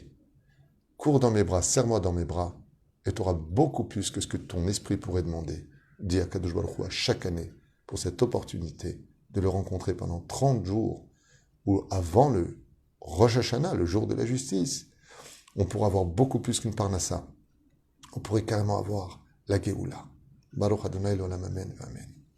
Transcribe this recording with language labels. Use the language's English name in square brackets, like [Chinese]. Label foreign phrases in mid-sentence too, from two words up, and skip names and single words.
[French] Cours dans mes bras, serre-moi dans mes bras, et tu auras beaucoup plus que ce que ton esprit pourrait demander. Dis à Kadosh Baruch Hu à chaque année, pour cette opportunité de le rencontrer pendant 30 jours, ou avant le Rosh Hashanah, le jour de la justice. On pourra avoir beaucoup plus qu'une parnassa. On pourrait carrément avoir la Géoula. [Hebrew] ברוך ה' לעולם אמן, אמן.